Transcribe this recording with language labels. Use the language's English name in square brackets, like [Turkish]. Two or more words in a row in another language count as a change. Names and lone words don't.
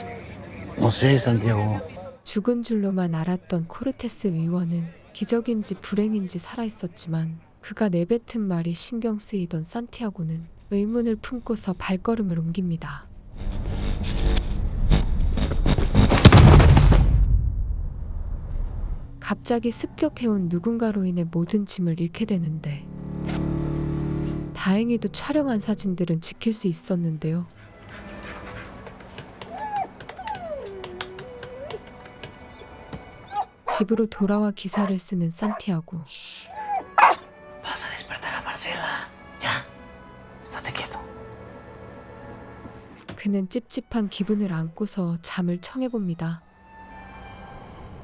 [Spanish] No sé, Santiago. [Korean] 죽은 줄로만 알았던 코르테스 의원은 기적인지 불행인지 살아있었지만 그가 내뱉은 말이 신경 쓰이던 산티아고는 의문을 품고서 발걸음을 옮깁니다. 갑자기 습격해온 누군가로 인해 모든 짐을 잃게 되는데 다행히도 촬영한 사진들은 지킬 수 있었는데요. 집으로 돌아와 기사를 쓰는 산티아고. [Spanish] Vas a despertar a Marcela. Ya. Estate quieto. [Korean] 그는 찝찝한 기분을 안고서 잠을 청해봅니다.